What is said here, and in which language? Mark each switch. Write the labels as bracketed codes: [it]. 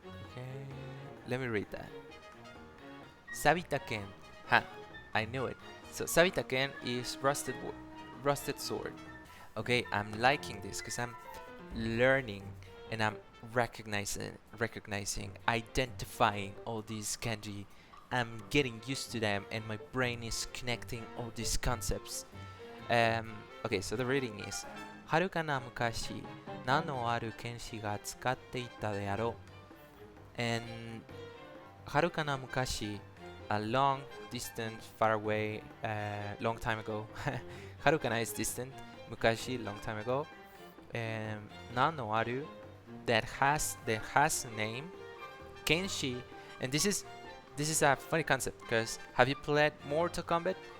[en] okay let me read that [ja] Sabita Ken ha [en] I knew it so Sabita Ken is rusted sword Okay, I'm liking this because I'm learning and I'm recognizing, identifying all these kanji. I'm getting used to them, and my brain is connecting all these concepts. Okay, so the reading is [ja] 遥かな昔、名のある剣士が使っていたであろう。 [en] And [ja] 遥かな昔 [en] a long, distant, far away, long time ago. Harukana is distant, mukashi, long time ago. [ja] Nano aru, [en] that has a name. Kenshi, and this is a funny concept because have you played Mortal Kombat?